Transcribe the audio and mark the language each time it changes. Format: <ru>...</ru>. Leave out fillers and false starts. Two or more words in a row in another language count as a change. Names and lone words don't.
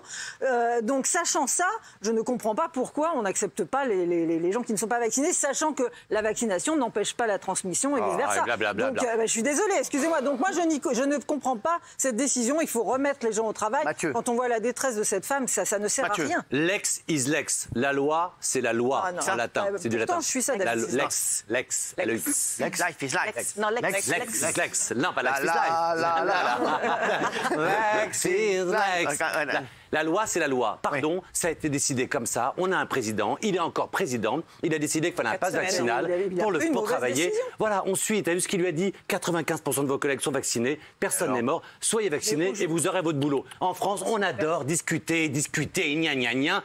<fr>Donc, sachant ça, je ne comprends pas pourquoi on n'accepte pas les gens qui ne sont pas vaccinés, sachant que la vaccination n'empêche pas la transmission et vice-versa. Donc, je suis désolée, excusez-moi. Donc, moi, je ne comprends pas cette décision. Il faut remettre les gens au travail. Mathieu. Quand on voit la détresse de cette femme, ça ne sert à rien.</fr> <en>Lex is lex.</en> <fr>La loi, c'est la loi. Ah, non. En latin. C'est du latin. Pourtant, je suis ça d'habitude. Lex.</fr> <en>Lex, life is life.</en> <fr>Non, Lex. Lex. Non, pas</fr> <en>Lex is life. Lex is lex.</en> <fr>La loi, c'est la loi. Pardon, ça a été décidé comme ça. On a un président, il est encore président. Il a décidé qu'il fallait un pass vaccinal pour travailler. Décision. Voilà, on suit. Tu as vu ce qu'il lui a dit? 95% de vos collègues sont vaccinés. Personne n'est mort. Soyez vaccinés et vous aurez votre boulot. En France, on adore discuter, gna gna gna.</fr>